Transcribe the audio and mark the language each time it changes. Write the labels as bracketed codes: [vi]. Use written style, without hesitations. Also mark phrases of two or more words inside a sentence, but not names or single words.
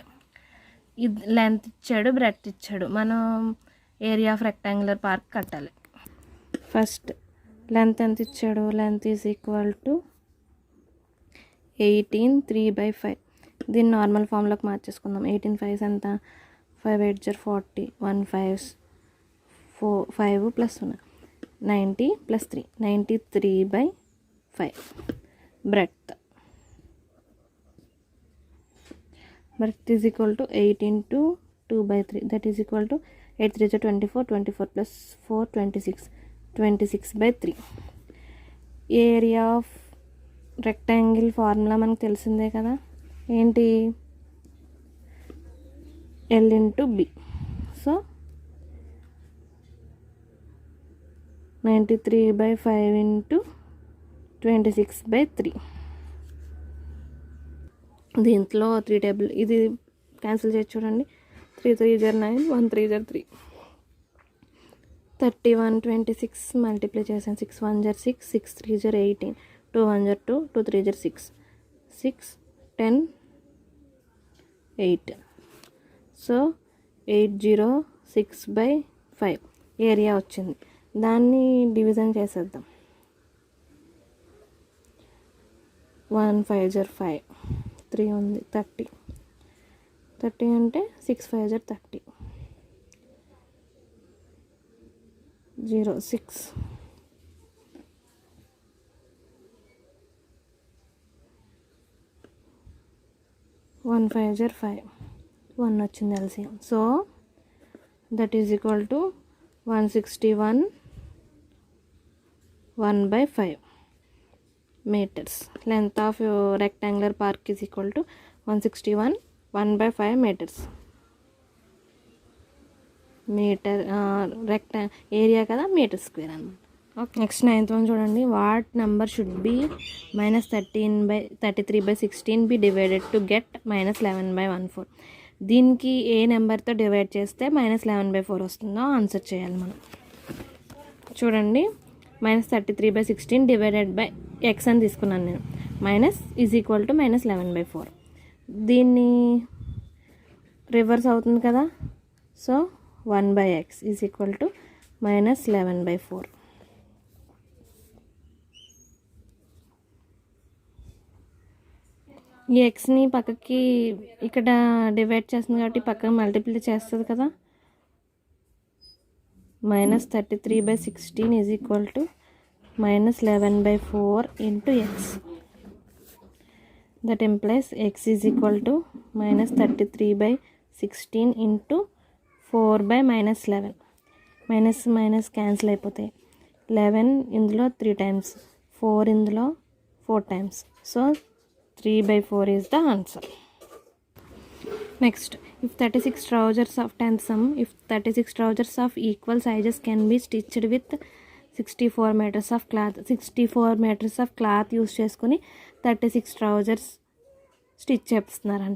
[te] ఇది లెంత్ ఇచ్చాడు, బ్రెడ్త్ ఇచ్చాడు. మనం [en] area of rectangular park [te] కట్టాలి. [en] first length [te] ఎంత ఇచ్చాడు? [en] length is equal to [te] 18 3/5. దీన్ని నార్మల్ ఫామ్లోకి మార్చేసుకుందాం. 18 5s ఎంత? [en] 5 8s are 40 1 5s [te] 5 + 90 + 3 93/5. [en] breadth is equal to 8 × 2/3, that is equal to 8 3s are 24 24 + 4 26 26/3. area of rectangle formula [te] మనకు తెలిసిందే కదా. ఏంటి? L × B. సో 93/5 × 26/3. దీంట్లో 3 టేబుల్ ఇది క్యాన్సిల్ చేసి చూడండి. [en] 3 3s are 9 1 3s are 3 31 26 మల్టిప్లై చేసాను. 6 1s are 6 6 3s are 18 2 1s are 2 2 3s are 6 6 10 8. [te] సో 806/5 ఏరియా వచ్చింది. దాన్ని డివిజన్ చేసేద్దాం. [en] 1 5s are 5 [te] 3 ఉంది 30 30 అంటే [en] 6 5s are 30 0 6 1 5s are 5 [te] 1 వచ్చింది ఎల్సిఎం. [en] so that is equal to 161 1/5 meters. length of rectangular park is equal to 161 1/5 meters. [te] మీటర్ ఏరియా కదా, [en] meter square [te] అనమాట. [en] okay, next 9th one చూడండి. what number should be -33/16 be divided to get -11/14. [te] దీనికి ఏ నెంబర్తో డివైడ్ చేస్తే -11/4 వస్తుందో ఆన్సర్ చేయాలి మనం. చూడండి, -33/16 [en] divided by x [te] అని తీసుకున్నాను నేను. [en] minus is equal to -11/4. [te] దీన్ని రివర్స్ అవుతుంది కదా, [en] so 1/x is equal to -11/4. [te] ఈ ఎక్స్ని పక్కకి ఇక్కడ డివైడ్ చేస్తుంది కాబట్టి పక్కన మల్టిప్లై చేస్తుంది కదా. [en] -33/16 is equal to -11/4 into x. that implies x is equal to -33/16 into 4/-11. minus cancel [te] అయిపోతాయి. 11 ఇందులో 3 times, 4 ఇందులో 4 times. [en] సో 3/4 is the answer. Next, if 36 trousers of 10th sum, if 36 trousers of equal sizes can be stitched with 64 meters of cloth. 64 meters of cloth [te] యూస్ చేసుకుని 36 trousers స్టిచ్ చేస్తున్నారంట.